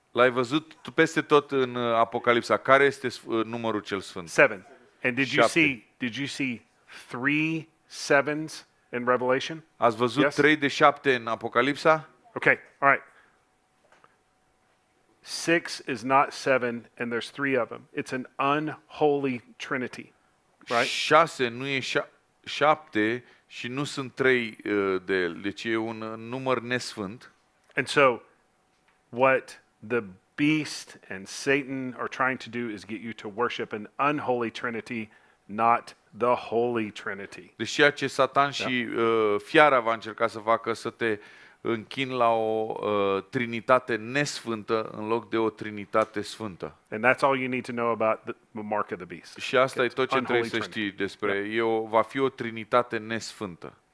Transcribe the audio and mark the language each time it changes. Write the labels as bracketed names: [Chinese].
[Romanian] L-ai văzut peste tot în Apocalipsa. Care este numărul cel sfânt? [English] 7. And [Romanian] Șapte. [English] did you see 3 sevens in Revelation? [Romanian] Ați văzut [English] Yes? [Romanian] 3 de 7 în Apocalipsa? [English] Okay, all right. 6 is not 7, and there's 3 of them. It's an unholy trinity, right? [Romanian] 6 nu e 7 și nu sunt 3 de el. Deci e un număr nesfânt. [English] And so, what the beast and Satan are trying to do is get you to worship an unholy trinity, not the holy trinity. [Romanian] Deci ceea ce Satan și fiara va încerca să facă, să te închini la o trinitate nesfântă în loc de o trinitate sfântă. [English] And that's all you need to know about the mark of the beast. [Romanian] Și asta e tot ce [English] Unholy [Romanian] trebuie să [English] trinity. [Romanian] știi despre. Va fi o trinitate nesfântă.